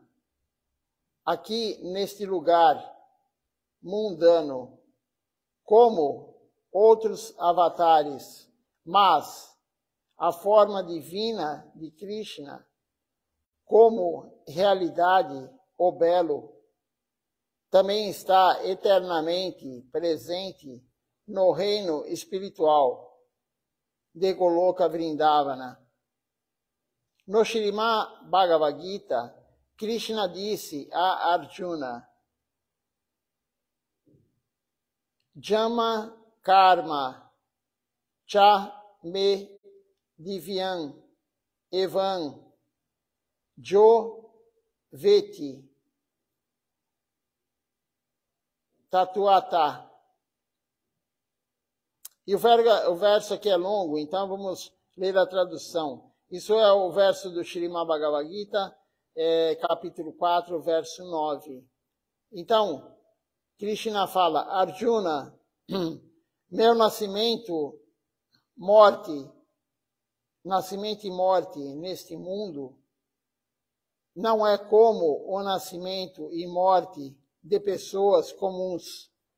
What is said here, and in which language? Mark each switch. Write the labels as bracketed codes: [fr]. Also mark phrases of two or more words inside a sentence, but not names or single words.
[pt] aqui neste lugar mundano, como outros avatares, mas a forma divina de Krishna, como realidade, o belo, também está eternamente presente no reino espiritual de Goloka Vrindavana. No Srimad Bhagavad Gita, Krishna disse a Arjuna: [sa] Jama karma cha me divyam evam jo veti tatuata. [pt] E o verso aqui é longo, então vamos ler a tradução. Isso é o verso do Srimad Bhagavad Gita, capítulo 4, verso 9. Então, Krishna fala: Arjuna, meu nascimento e morte neste mundo não é como o nascimento e morte de pessoas comuns.